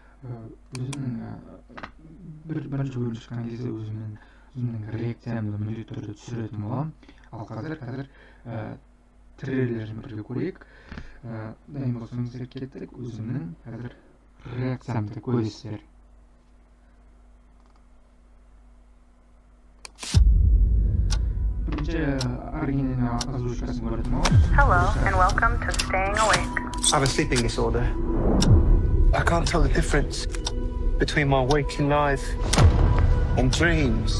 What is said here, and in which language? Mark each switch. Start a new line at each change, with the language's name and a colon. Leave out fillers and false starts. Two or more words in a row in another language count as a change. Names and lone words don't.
Kazakh: Бірінші бөлім шыққан кезде өзімнің реакциямды міндетті түрде түсіретін боламын. Ал қазір трейлерін бірге көрейік. Дайын болсаңыздар кеттік, өзімнің қазір реакциямды көресіздер.
English: Hello, and welcome to Staying Awake. I have a sleeping disorder. I can't tell the difference between my waking life and dreams.